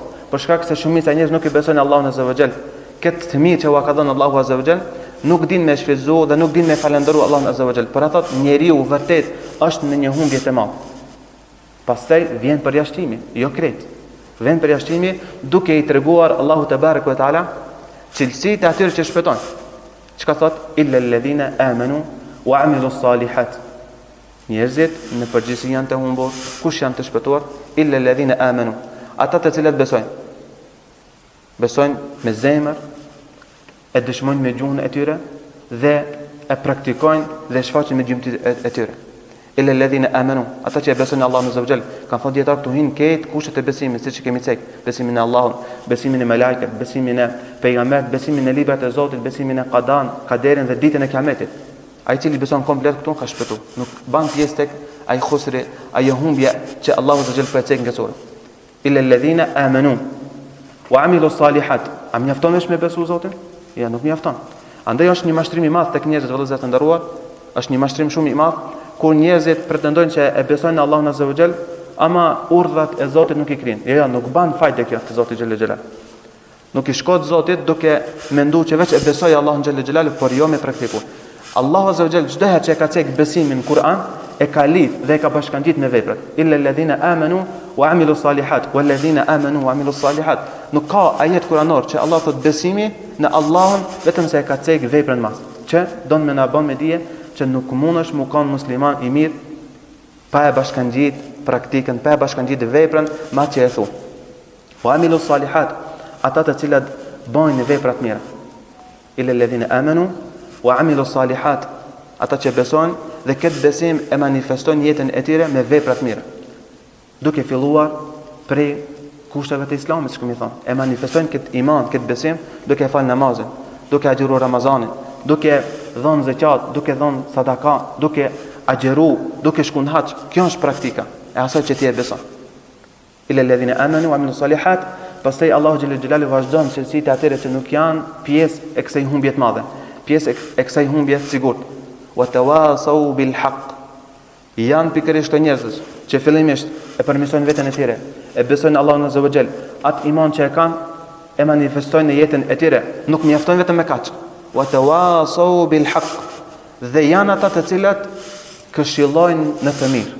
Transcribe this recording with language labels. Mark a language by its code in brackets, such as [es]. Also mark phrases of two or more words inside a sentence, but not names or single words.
[sq] Për shkak se shumica e njerëzve nuk i besojnë Allahun [ar] عز وجل. [sq] Këtë të mirë që u ka dhënë Allahu [ar] عز وجل, [sq] nuk din me shfrytëzu dhe nuk din me falendëru Allahun [ar] عز وجل. [sq] Për ato njeriu vërtet është në një humbje të madhe. Pastaj vjen përjashtimi, jo krejt. Vjen përjashtimi duke i treguar Allahu [ar] تبارك وتعالى [sq] cilësitë e atyre që shpëtojnë. Çka thot? [ar] إلا الذين آمنوا وعملوا الصالحات. [sq] Njerëzit në përgjithësi janë të humbur. Kush janë të shpëtuar? [ar] إلا الذين آمنوا. [sq] Ata të cilët besojnë. Besojnë me zemër, e dëshmojnë me gjuhën e tyre dhe e praktikojnë dhe shfaqin me gjymtyrën e tyre. [ar] إلا الذين آمنوا. [sq] Ata që besojnë Allahun [ar] عز وجل, [sq] kanë thënë dietar këtu hin këtë kushtet e besimit, siç kemi thënë, besimin në Allahun, besimin në melekët, besimin në pejgamberët, besimin në librat e Zotit, besimin në qadan, qaderin dhe ditën e Kiametit. Ai i cili beson komplet këtu ka shpëtuar. Nuk ban pjesë tek ai khusri, ai humbje që Allahu [ar] عز وجل [sq] përcjell nga sura. [ar] إلا الذين آمنوا وعملوا الصالحات. [sq] A mjafton me besu Zotin? Ja, nuk mjafton. Andaj është një mashtrim i madh tek njerëzit vëllezër të nderuar, është një mashtrim shumë i madh kur njerëzit pretendojnë që e besojnë Allahun [ar] عز وجل, [sq] ama urdhat e Zotit nuk i krijnë. Ja, nuk ban fajte kjo te Zoti [ar] جل جلاله. [sq] Nuk i shkot Zotit duke menduar që veç e besoj Allahun [ar] جل جلاله, [sq] por jo me praktikuar. Allahu [ar] عز وجل [sq] çdo herë që ka cek besimin në Kur'an e ka lidh dhe e ka bashkangjit me veprat. [ar] إلا الذين آمنوا وعملوا الصالحات، والذين آمنوا وعملوا الصالحات. [sq] Nuk ka ajet kuranor që Allah thot besimi në Allahun vetëm se e ka cek veprën mas. Që don me na bën me dije që nuk mundesh mu kanë musliman i mirë pa e bashkangjit praktikën, pa e bashkangjit veprën ma që e thu. [ar] وعملوا الصالحات. [sq] ata të cilat bojnë vepra të mira. [ar] إلا الذين آمنوا وعملوا الصالحات, [sq] ata që besojnë dhe këtë besim e manifestojnë jetën e tyre me vepra të mira. Duke filluar prej kushteve të Islamit, siç kemi thënë, e manifestojnë këtë iman, këtë besim duke fal namazin, duke agjëruar Ramazanin, duke dhënë zeqat, duke dhënë sadaka, duke agjëru, duke shku në hax. Kjo është praktika e asaj që ti e beson. [ar] إلا الذين آمنوا وعملوا الصالحات. [sq] Pastaj Allahu [ar] جل جلاله [sq] vazhdon se si të atyre që nuk janë pjesë e kësaj humbje të madhe, pjesë e kësaj humbje të sigurt. [ar] وتواصوا بالحق. [sq] Janë pikërisht të njerëzit që fillimisht e përmirësojnë veten e tyre, e besojnë Allahun [ar] عز وجل, [sq] atë iman që e kanë e manifestojnë në jetën e tyre, nuk mjaftojnë vetëm me kaq. [ar] وتواصوا بالحق. [sq] Dhe janë ata të cilat këshillojnë në të mirë.